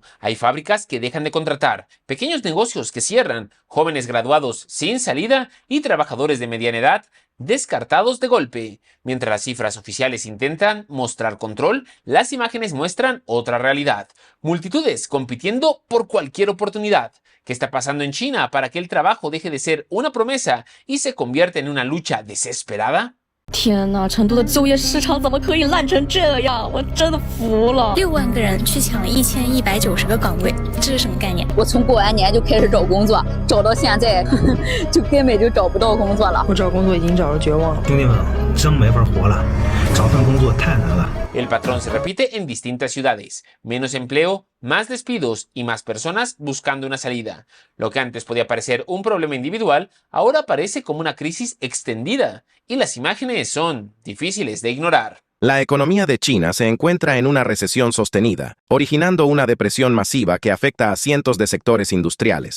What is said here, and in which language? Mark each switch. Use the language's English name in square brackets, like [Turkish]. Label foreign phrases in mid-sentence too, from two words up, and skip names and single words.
[Spanish] Hay fábricas que dejan de contratar, pequeños negocios que cierran, jóvenes graduados sin salida y trabajadores de mediana edad descartados de golpe. Mientras las cifras oficiales intentan mostrar control, las imágenes muestran otra realidad. Multitudes compitiendo por cualquier oportunidad. ¿Qué está pasando en China para que el trabajo deje de ser una promesa y se convierta en una lucha desesperada? [Chinese] 天呐，成都的就业市场怎么可以烂成这样？我真的服了。 6万个人去抢1190个岗位，这是什么概念？我从过完年就开始找工作，找到现在就根本就找不到工作了。我找工作已经找到绝望了。兄弟们，真没法活了，找份工作太难了。 [Spanish] El patrón se repite en distintas ciudades. Menos empleo, más despidos y más personas buscando una salida. Lo que antes podía parecer un problema individual, ahora parece como una crisis extendida. Y las imágenes son difíciles de ignorar. La economía de China se encuentra en una recesión sostenida, originando una depresión masiva que afecta a cientos de sectores industriales.